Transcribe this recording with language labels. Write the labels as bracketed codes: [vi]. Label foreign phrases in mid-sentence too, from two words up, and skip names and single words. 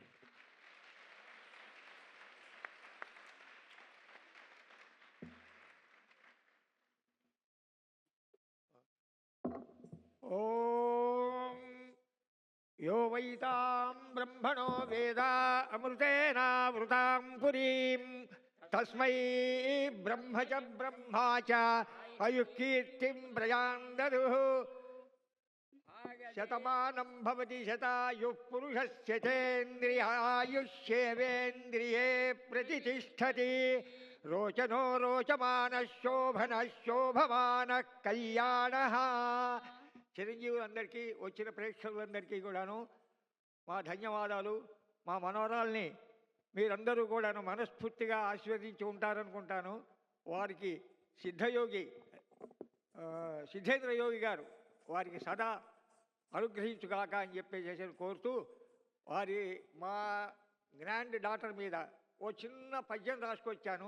[sa] ॐ यो वैतां ब्रह्मणो वेदा अमृतेनावृतां पुरीं तस्मै ब्रह्म च ब्रह्मा च अयुकीर्तिं प्रजां ददुः शतमानं भवति शतायुः पुरुषस्य चेन्द्रियायुष्येवेन्द्रिये प्रतितिष्ठति रोचनो रोचमानः शोभनः शोभमानः कल्याणः. [te] చిరంజీవులందరికీ వచ్చిన ప్రేక్షకులందరికీ కూడాను మా ధన్యవాదాలు. మా మనోరాల్ని మీరందరూ కూడాను మనస్ఫూర్తిగా ఆశీర్వదించి ఉంటారనుకుంటాను. వారికి సిద్ధేంద్ర యోగి గారు వారికి సదా అనుగ్రహించుగాక అని చెప్పేసి కోరుతూ వారి మా గ్రాండ్ డాటర్ మీద ఓ చిన్న పద్యం రాసుకొచ్చాను.